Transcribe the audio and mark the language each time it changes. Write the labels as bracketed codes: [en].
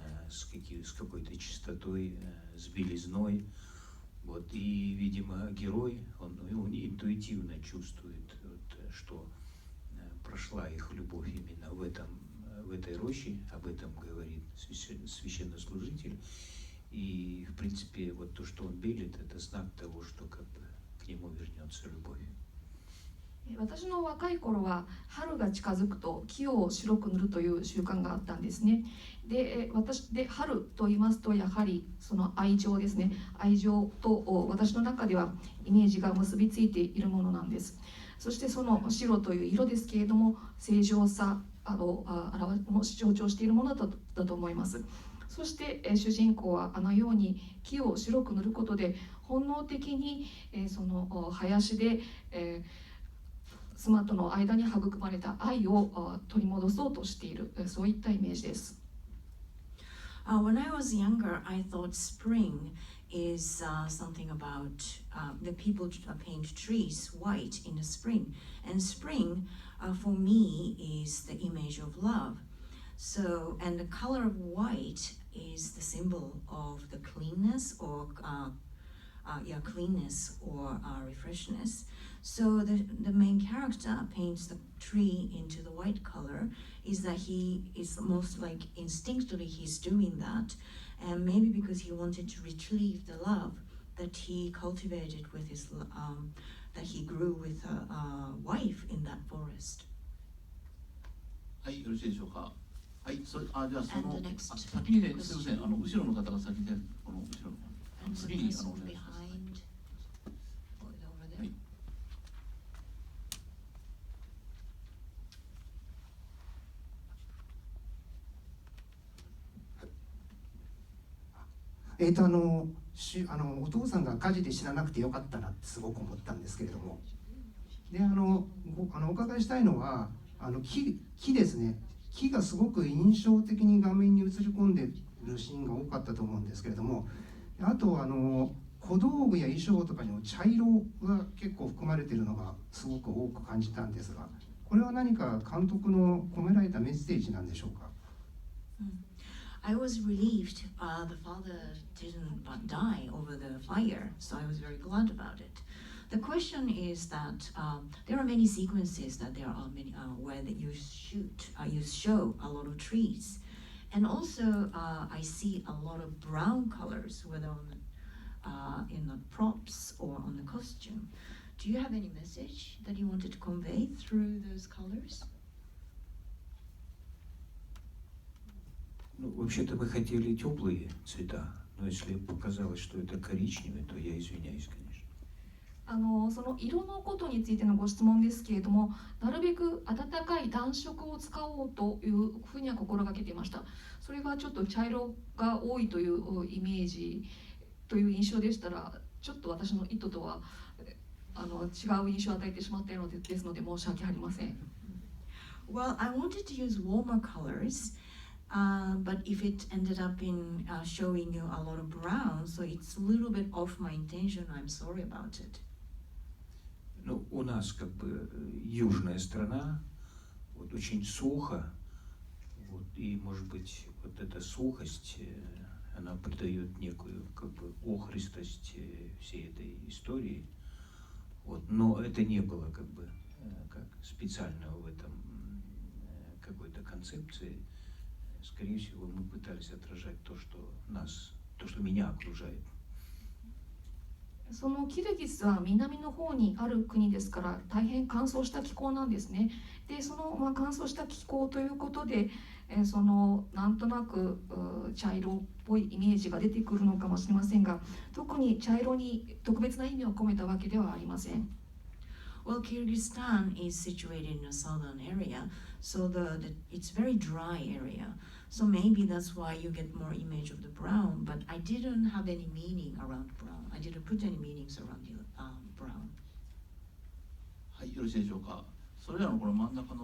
[ru] с какой-то чистотой, с белизной, вот, и, видимо, герой, он интуитивно чувствует, вот, что прошла их любовь именно в этой роще, об этом говорит священнослужитель, и, в принципе, вот то, что он белит, это знак того, что как бы к нему вернется любовь. [ja] 私の若い頃は春が近づくと木を白く塗るという習慣があったんですね。で、春と言いますとやはりその愛情ですね。愛情と私の中ではイメージが結びついているものなんです。そしてその白という色ですけれども、正常さを象徴しているものだと思います。そして主人公はあのように木を白く塗ることで本能的にその林で妻との間に育まれた愛を取り戻そうとしている、そういったイメージです。 [en] When I was younger, I thought spring is something about the people paint trees white in the spring, and spring for me is the image of love. So, and the color of white is the symbol of the cleanness or cleanness or refreshness. So the main character paints the tree into the white color, is that he is most like instinctively he's doing that, and maybe because he wanted to retrieve the love that he cultivated with his that he grew with a wife in that forest. [ja] はい、よろしいでしょうか。はい、じゃあその [en] And the next [ja] 先にね、すみません、後ろの方が先で、この後ろの [en] And the [ja] 次に [en] person [ja] お願いします。 [en] behind, over there. [ja] はい。お父さんが火事で死ななくてよかったなってすごく思ったんですけれども、でお伺いしたいのは木ですね。木がすごく印象的に画面に映り込んでいるシーンが多かったと思うんですけれども、あと小道具や衣装とかにも茶色が結構含まれているのがすごく多く感じたんですが、これは何か監督の込められたメッセージなんでしょうか。 [en] I was relieved the father didn't die over the fire, so I was very glad about it. The question is that there are many sequences that there are many where that you show a lot of trees, and also I see a lot of brown colors, whether on in the props or on the costume. Do you have any message that you wanted to convey through those colors? [ru] Ну, вообще-то мы хотели теплые цвета, но если показалось, что это коричневый, то я извиняюсь, конечно. [ja] その色のことについてのご質問ですけれども、なるべく暖かい暖色を使おうというふうには心がけていました。それがちょっと茶色が多いというイメージという印象でしたら、ちょっと私の意図とは違う印象を与えてしまったのですので申し訳ありません。 [en] Well, I wanted to use warmer colors, but if it ended up in showing you a lot of brown, so it's a little bit off my intention. I'm sorry about it. [ru] Ну, у нас как бы южная страна, вот очень сухо, вот, и может быть вот эта сухость, она придает некую как бы охристость всей этой истории, вот, но это не было как бы как специального в этом какой-то концепции. Скорее всего, мы пытались отражать то, что меня окружает. [ja] そのキルギスは南の方にある国ですから大変乾燥した気候なんですね。で、その乾燥した気候ということで、なんとなく茶色っぽいイメージが出てくるのかもしれませんが、特に茶色に特別な意味を込めたわけではありません。 [en] Well, Kyrgyzstan is situated in a southern area, so it's very dry area. So maybe that's why you get more image of the brown, but I didn't have any meaning around brown. I didn't put any meanings around brown. [ja] はい、よろしいでしょうか。それらのこの真ん中の